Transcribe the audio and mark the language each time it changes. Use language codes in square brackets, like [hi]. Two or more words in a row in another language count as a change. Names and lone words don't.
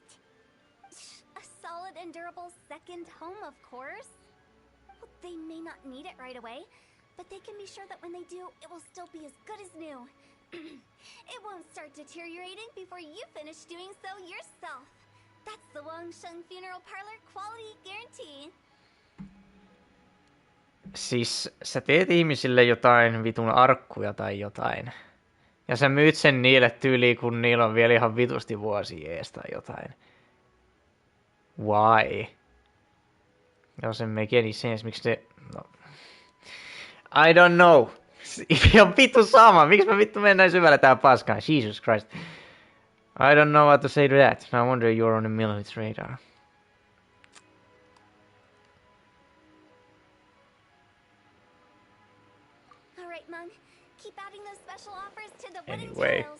[en] A solid and durable second home, of course. Well, they may not need it right away, but they can be sure that when they do, it will still be as good as new. It won't start deteriorating before you finish doing so yourself. That's the Wangsheng Funeral Parlor quality guarantee. [fi] Siis sä teet ihmisille jotain vitun arkkuja tai jotain. Ja sä myyt sen niille tyyliin, kun niillä on vielä ihan vitusti vuosia ees tai jotain. Why? Jos en [en] make any sense, [fi] miksi ne... No. [en] I don't know. [fi] Ihan vittu sama. Miksi mä vittu mennään syvällä tää paskaan? [en] Jesus Christ. I don't know what to say to that. No wonder you're on the military radar. Alright, Mung. Keep adding those special offers to the wooden Anyway. tiles.